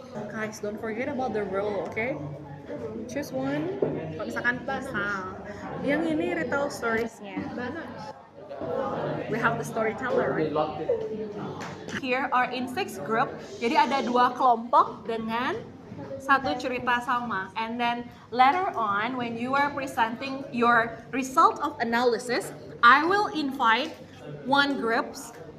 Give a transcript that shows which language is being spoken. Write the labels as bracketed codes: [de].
[en] Guys, don't forget about the rule, okay? Choose one. [id] Kalau misalkan pasal, yang ini [en] retell stories- [id] nya. [en] We have the storyteller, right? Here are in 6 group. [id] Jadi ada 2 kelompok dengan 1 cerita sama. [en] And then later on, when you are presenting your result of analysis, I will invite one groups.